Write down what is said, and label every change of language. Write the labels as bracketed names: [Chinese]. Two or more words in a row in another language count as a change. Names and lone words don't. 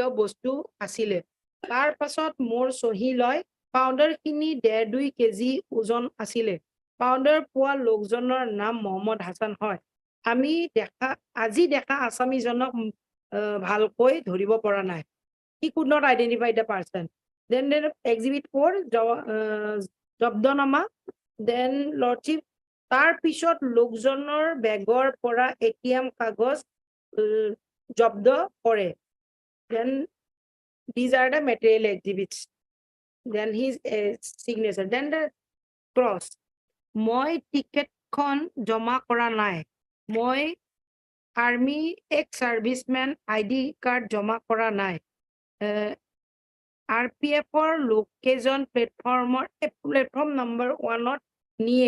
[Assamese] বস্তু আছিলে তাৰ পাছত মোৰ সহি লয় পাউডাৰ খিনি 1.5-2 কেজি ওজন আছিলে পাউডাৰ পোৱা লোকজনৰ নাম মোহাম্মদ হাসান হয় আমি আজি দেখা আসামীজনক ভালকৈ ধৰিব পৰা নাই [English] he could not identify the person then exhibit 4 [Assamese] জব্দনামা [English] then lordship [Assamese] তাৰ পিছত লোকজনৰ বেগৰ পৰা ATM কাগজ জব্দ কৰে। [English] Then these are the material exhibits. Then his signature. Then the cross. [Assamese] মই টিকেটখন জমা কৰা নাই। মই [English] army ex servicemen ID card [Assamese] জমা কৰা নাই। RPFৰ লোককেইজন [English] platform number [Assamese] 1ত নিয়ে।